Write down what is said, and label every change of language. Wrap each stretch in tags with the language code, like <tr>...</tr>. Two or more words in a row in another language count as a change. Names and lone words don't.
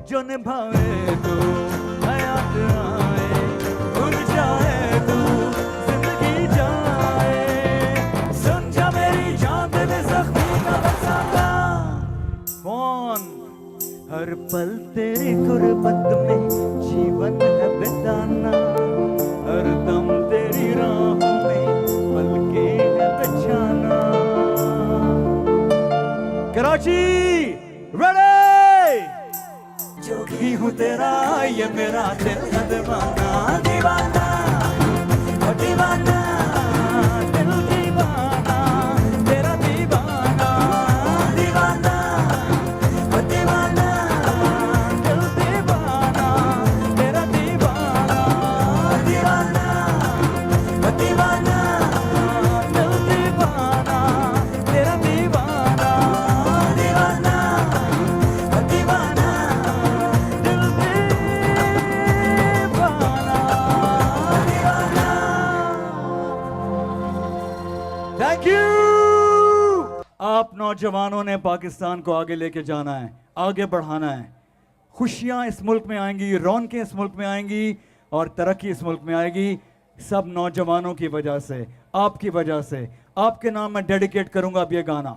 <hi>निभाए तू, हयात आए, उड़ जाए तू, जिंदगी जाए, सुन जा मेरी जान दिल जख्मी का बरसाता। कौन हर पल तेरी गुर्बत में जीवन है बिताना, हर दम तेरी राहों में पलके है बिछाना। कराची रेडी, जोगी हूँ तेरा ये मेरा दिल है दीवाना, दीवाना ओ दीवाना, दिल दीवाना, तेरा दीवाना, दीवाना ओ दीवाना, दिल दीवाना, तेरा दीवाना, दीवाना ओ दीवाना, दिल दीवाना, तेरा दीवाना, दीवाना ओ दीवाना, दिल दीवाना, दीवाना।</hi> <en>Thank you.</en> <hi>आप नौजवानों ने पाकिस्तान को आगे लेके जाना है, आगे बढ़ाना है। खुशियां इस मुल्क में आएंगी, रौनकें इस मुल्क में आएंगी और तरक्की इस मुल्क में आएगी, सब नौजवानों की वजह से, आपकी वजह से। आपके नाम मैं डेडिकेट करूंगा अब ये गाना।</hi>